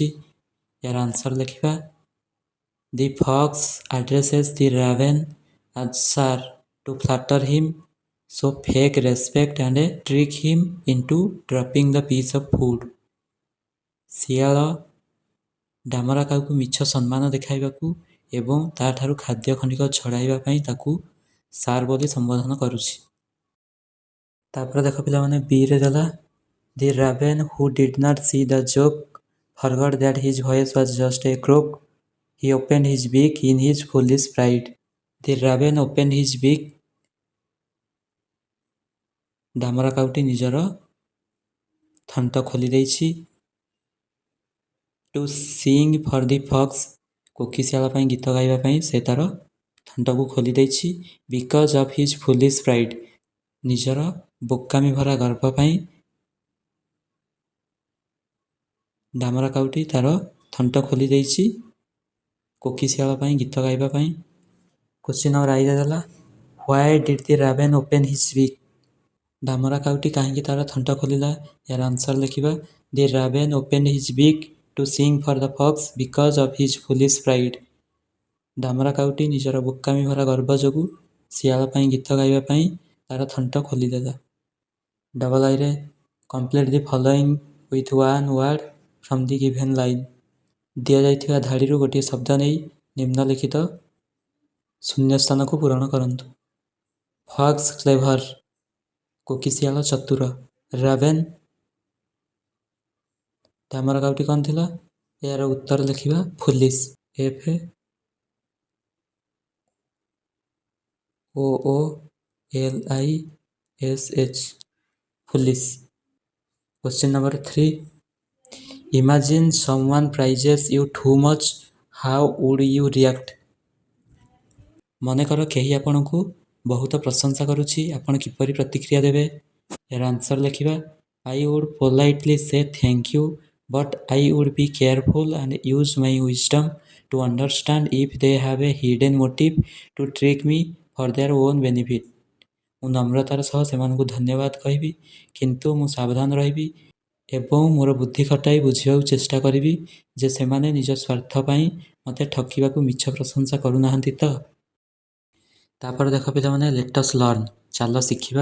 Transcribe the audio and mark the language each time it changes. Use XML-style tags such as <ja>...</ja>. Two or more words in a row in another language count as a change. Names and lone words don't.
<or>ଏହାର ଆନ୍ସର ଲେଖିବା</or> <en>the fox addresses the raven as sir to flatter him, so fake respect and trick him into dropping the piece of food,</en> <or>ଶିଆଳ ଡାମରା କାଉକୁ ମିଛ ସମ୍ମାନ ଦେଖାଇବାକୁ ଏବଂ ତାଠାରୁ ଖାଦ୍ୟ ଖଣ୍ଡିକ ଛଡ଼ାଇବା ପାଇଁ ତାକୁ ସାର୍ ବୋଲି ସମ୍ବୋଧନ କରୁଛି। ତାପରେ ଦେଖ ପିଲାମାନେ ବିରେ ଦେଲା</or> <en>The raven who did not see the joke forgot that his voice was just a croak. He opened his beak in his foolish pride. The raven opened his beak.</en> <or>ଧାମରା କାଉଟି ନିଜର ଥଣ୍ଟ ଖୋଲି ଦେଇଛି।</or> <en>To sing for the fox,</en> <or>କୋକିଶିଆଳ ପାଇଁ ଗୀତ ଗାଇବା ପାଇଁ ସେ ତାର ଥଣ୍ଟକୁ ଖୋଲି ଦେଇଛି।</or> <en>Because of his foolish pride,</en> <or>ନିଜର ବୋକାମି ଭରା ଗର୍ବ ପାଇଁ ଧାମରା କାଉଟି ତାର ଥଣ୍ଟ ଖୋଲି ଦେଇଛି କୋକିଶିଆଳ ପାଇଁ ଗୀତ ଗାଇବା ପାଇଁ।</or> <en>question number 8 ଦେଲା Why did the raven open his beak?</en> <or>ଧାମରା କାଉଟି କାହିଁକି ତାର ଥଣ୍ଟ ଖୋଲିଲା? ଏହାର ଆନ୍ସର ଲେଖିବା</or> <en>The raven opened his beak to sing for the fox because of his foolish pride.</en> <or>ଧାମରା କାଉଟି ନିଜର ବୋକାମି ଭରା ଗର୍ବ ଯୋଗୁଁ ଶିଆଳ ପାଇଁ ଗୀତ ଗାଇବା ପାଇଁ ତାର ଥଣ୍ଟ ଖୋଲିଦେଲା।</or> <en>double IIରେ complete the following with one word from the given line।</en> <or>ଦିଆଯାଇଥିବା ଧାଡ଼ିରୁ ଗୋଟିଏ ଶବ୍ଦ ନେଇ ନିମ୍ନଲିଖିତ ଶୂନ୍ୟସ୍ଥାନକୁ ପୂରଣ କରନ୍ତୁ।</or> <en>fox clever,</en> <or>କୋକିଶିଆଳ ଚତୁର। ରାଭେନ୍, ଧାମରା କାଉଟି କ'ଣ ଥିଲା? ଏହାର ଉତ୍ତର ଲେଖିବା ଫୁଲିସ୍,</or> <en>FOOLISH, ଫୁଲିସ୍। Question number 3. Imagine someone praises you too much. How would you react?</en> <or>ମନେକର କେହି ଆପଣଙ୍କୁ ବହୁତ ପ୍ରଶଂସା କରୁଛି, ଆପଣ କିପରି ପ୍ରତିକ୍ରିୟା ଦେବେ? ଏହାର ଆନ୍ସର ଲେଖିବା</or> <en>I would politely say thank you, but I would be careful and use my wisdom to understand if they have a hidden motive to trick me for their own benefit.</en> <or>ମୁଁ ନମ୍ରତାର ସହ ସେମାନଙ୍କୁ ଧନ୍ୟବାଦ କହିବି, କିନ୍ତୁ ମୁଁ ସାବଧାନ ରହିବି ଏବଂ ମୋର ବୁଦ୍ଧି ଖଟାଇ ବୁଝିବାକୁ ଚେଷ୍ଟା କରିବି ଯେ ସେମାନେ ନିଜ ସ୍ୱାର୍ଥ ପାଇଁ ମୋତେ ଠକିବାକୁ ମିଛ ପ୍ରଶଂସା କରୁନାହାନ୍ତି ତ। ତାପରେ ଦେଖ ପିଲାମାନେ</or> <en>let us learn,</en> <or>ଚାଲ ଶିଖିବା।</or>